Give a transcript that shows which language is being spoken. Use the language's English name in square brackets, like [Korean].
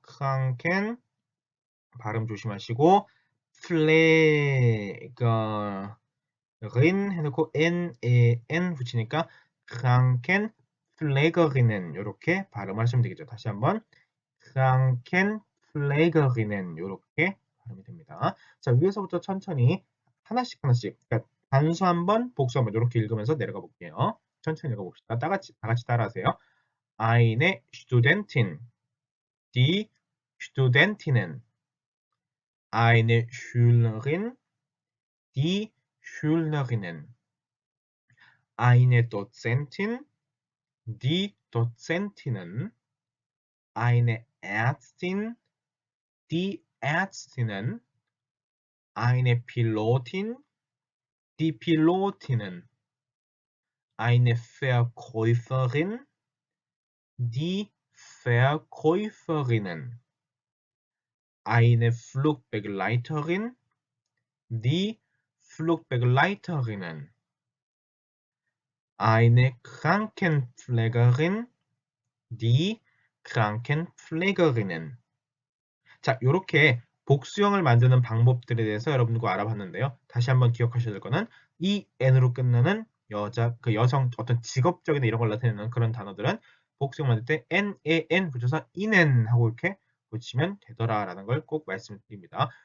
[Korean] 크랑켄 발음 조심하시고 플래거린 해놓고 N 붙이니까 크랑켄플래거린은 이렇게 발음하시면 되겠죠. 다시 한번 크랑켄플래거린은 이렇게 발음이 됩니다. 자, 위에서부터 천천히 하나씩 그러니까 단수 한 번, 복수 한 번 이렇게 읽으면서 내려가 볼게요. 천천히 읽어봅시다. 다 같이 따라하세요. [German] Eine Studentin, die Studentinnen, eine Schülerin, die Schülerinnen, eine Dozentin, die Dozentinnen, eine Ärztin, die Ärztinnen, eine Pilotin, die Pilotinnen, eine Verkäuferin, die Verkäuferinnen, eine Flugbegleiterin, die Flugbegleiterinnen, eine Krankenpflegerin, die Krankenpflegerinnen. [Korean] 자, 이렇게 복수형을 만드는 방법들에 대해서 여러분들과 알아봤는데요. 다시 한번 기억하셔야 될 거는 이 N으로 끝나는 여성 어떤 직업적인 이런 걸 나타내는 그런 단어들은 복수형 만들 때 N 붙여서 이넨 하고 이렇게 붙이면 되더라라는 걸 꼭 말씀드립니다.